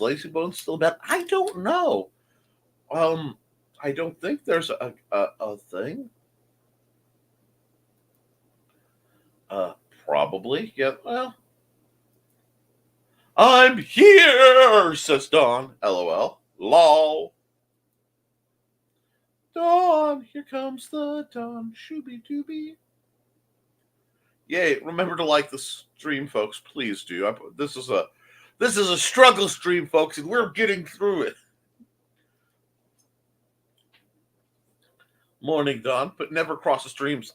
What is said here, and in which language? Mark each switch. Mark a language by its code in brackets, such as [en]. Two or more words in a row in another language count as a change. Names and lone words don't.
[en] Lazy Bones still bad? I don't know. I don't think there's a thing. Probably. Yeah. Well, I'm here, says Dawn. LOL. Lol. Dawn, here comes the dawn. Shooby dooby. Yay! Remember to like the stream, folks. Please do. This is a struggle stream, folks, and we're getting through it. Morning, Dawn, but never cross the streams.